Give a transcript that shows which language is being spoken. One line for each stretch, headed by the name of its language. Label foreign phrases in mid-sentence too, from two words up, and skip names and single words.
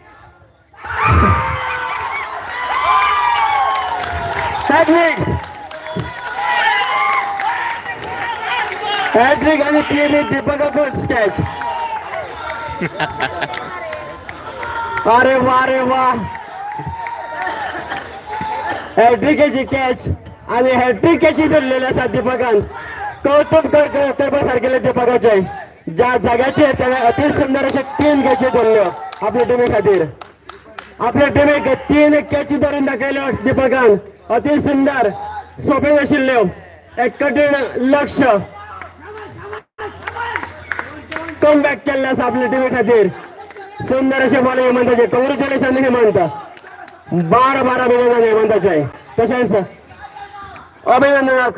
Konkani: हॅट्रिक आणि तीन दीपकाच कॅच अरे वा हॅट्रिकेची कॅच आणि हॅट्रिक कॅची धरलेली असा दीपकान कौतुक करण्यासारखे दीपकाचे ज्या जाग्याचे त्याने अति सुंदर असे 3 कॅची धरल्यो आपल्या टीमे खातीर आपल्या टीमेक 3 कॅची धरून दाखयल्यो दीपकान अति सुंदर सोपे नाशिल्ल्यो एक कठीण लक्ष कमबॅक केल्ले आसा आपल्या टीमे खातीर सुंदर अशे बॉलिंग हेमंताचे कॉंग्रॅच्युलेशन हेमंत 12 अभिनंदन हेमंताचे तशेंच अभिनंदनाक